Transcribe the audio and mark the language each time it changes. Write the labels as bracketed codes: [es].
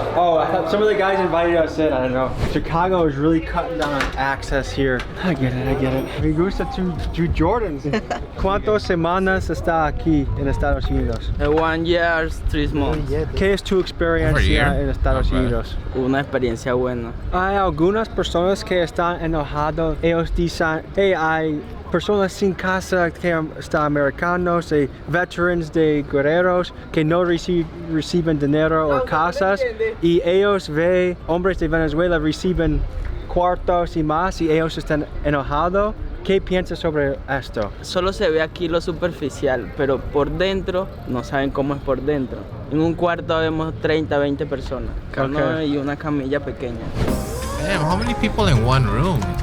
[en] Oh, I thought some of the guys invited us in. I don't know. Chicago is really cutting down on access here. I get it. [es] Me gusta tu Jordans. ¿Cuántas semanas está aquí en Estados Unidos? [en] 1 year, 3 months. [es] ¿Qué es tu experiencia en Estados Unidos? Una experiencia buena. Hay algunas personas que están enojados. Ellos dicen, hey, hay personas sin casa que están americanos, veterans de guerreros que no reciben dinero o casas y ellos ven hombres de Venezuela reciben cuartos y más y ellos están enojados. ¿Qué piensas sobre esto? Solo se ve aquí lo superficial, pero por dentro no saben cómo es por dentro. En un cuarto vemos 30, 20 personas, y una camilla pequeña. [en] Damn, how many people in one room?